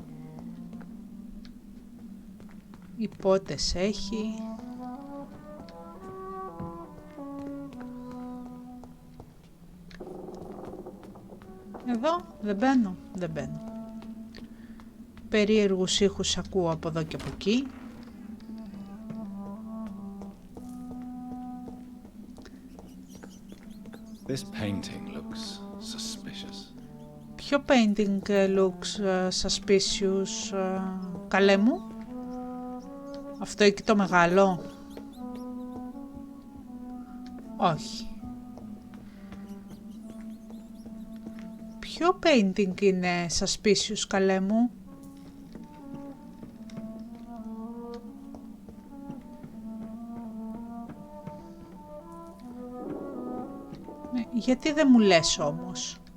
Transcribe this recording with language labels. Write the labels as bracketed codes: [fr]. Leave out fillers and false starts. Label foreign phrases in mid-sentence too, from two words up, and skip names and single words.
[el] Υπότες έχει. Εδώ δεν μπαίνω, δεν μπαίνω. Περίεργους ήχους ακούω από εδώ και από εκεί. [en] This painting looks suspicious. Ποιο painting looks suspicious, [el] καλέ μου? Αυτό εκεί το μεγάλο? Όχι. Ποιο painting είναι suspicious, καλέ μου? Γιατί δεν μου λες όμως?